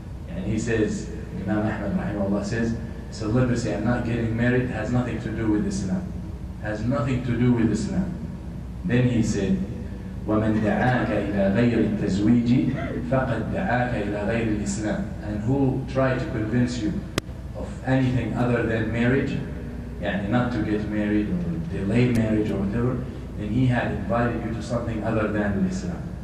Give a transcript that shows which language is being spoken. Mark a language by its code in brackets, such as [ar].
[en] And he says, Imam Ahmad rahimahullah says, celibacy and not getting married has nothing to do with Islam. Has nothing to do with Islam. Then he said, [ar] وَمَنْ دَعَاكَ إِلَى غَيْرِ التَّزْوِيجِ فَقَدْ دَعَاكَ إِلَى غَيْرِ الْإِسْلَامِ. [en] And who tried to convince you of anything other than marriage, not to get married or delay marriage or whatever, then he had invited you to something other than Islam.